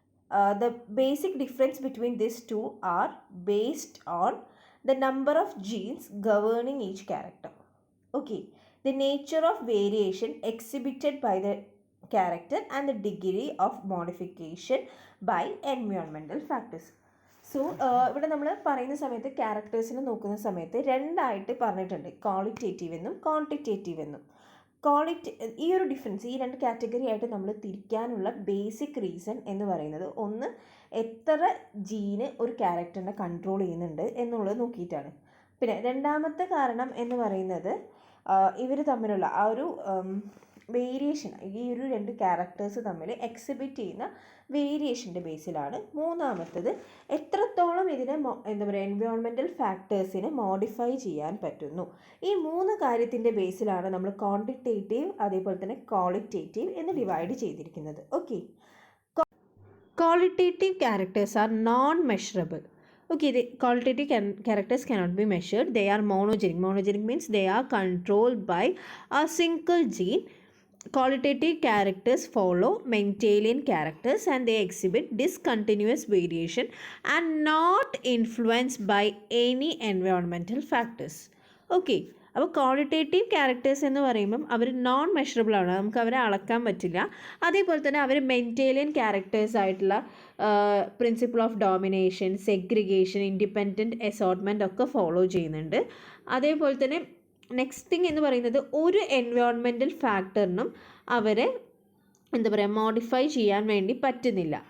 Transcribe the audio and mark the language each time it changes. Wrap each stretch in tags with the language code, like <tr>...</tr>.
<en>The basic difference between these two are based on the number of genes governing each character. Okay, the nature of variation exhibited by the character and the degree of modification by environmental factors.</en> <ml>So ഇവിടെ നമ്മൾ പറയുന്ന സമയത്ത് ക്യാരക്ടേഴ്സിനെ നോക്കുന്ന സമയത്ത് രണ്ടായിട്ട് പറഞ്ഞിട്ടുണ്ട്, qualitative എന്നും quantitative എന്നും. ഈ ഒരു ഡിഫറൻസ് ഈ രണ്ട് കാറ്റഗറി ആയിട്ട് നമ്മൾ തിരിക്കാനുള്ള ബേസിക് റീസൺ എന്ന് പറയുന്നത് ഒന്ന് എത്ര ജീന് ഒരു ക്യാരക്ടറിനെ കൺട്രോൾ ചെയ്യുന്നുണ്ട് എന്നുള്ളത് നോക്കിയിട്ടാണ്. പിന്നെ രണ്ടാമത്തെ കാരണം എന്ന് പറയുന്നത് ഇവർ തമ്മിലുള്ള ആ ഒരു വേരിയേഷൻ, ഈ ഒരു രണ്ട് ക്യാരക്ടേഴ്സ് തമ്മിൽ എക്സിബിറ്റ് ചെയ്യുന്ന വേരിയേഷൻ്റെ ബേസിലാണ്. മൂന്നാമത്തത് എത്രത്തോളം ഇതിനെ എന്താ പറയുക എൻവയോൺമെൻറ്റൽ ഫാക്ടേഴ്സിനെ മോഡിഫൈ ചെയ്യാൻ പറ്റുന്നു. ഈ മൂന്ന് കാര്യത്തിൻ്റെ ബേസിലാണ് നമ്മൾ ക്വാണ്ടിറ്റേറ്റീവ് അതേപോലെ തന്നെ ക്വാളിറ്റേറ്റീവ് എന്ന് ഡിവൈഡ് ചെയ്തിരിക്കുന്നത്.</ml> <en>Okay, qualitative characters are non-measurable. Okay, the qualitative characters cannot be measured. They are monogenic. Monogenic means they are controlled by a single gene. Qualitative characters follow Mendelian characters and they exhibit discontinuous variation and not influenced by any environmental factors.</en> <ml>Okay, അപ്പോൾ qualitative characters എന്ന് പറയുമ്പം അവർ non measurable ആണ്, നമുക്ക് അവരെ അളക്കാൻ പറ്റില്ല. അതേപോലെ തന്നെ അവർ മെൻറ്റേലിയൻ ക്യാരക്ടേഴ്സ് ആയിട്ടുള്ള principle of domination, segregation, independent assortment ഒക്കെ ഫോളോ ചെയ്യുന്നുണ്ട്. അതേപോലെ തന്നെ നെക്സ്റ്റ് തിങ് എന്ന് പറയുന്നത് ഒരു എൻവയോൺമെൻറ്റൽ ഫാക്ടറിനും അവരെ എന്താ പറയുക മോഡിഫൈ ചെയ്യാൻ വേണ്ടി പറ്റുന്നില്ല.</ml>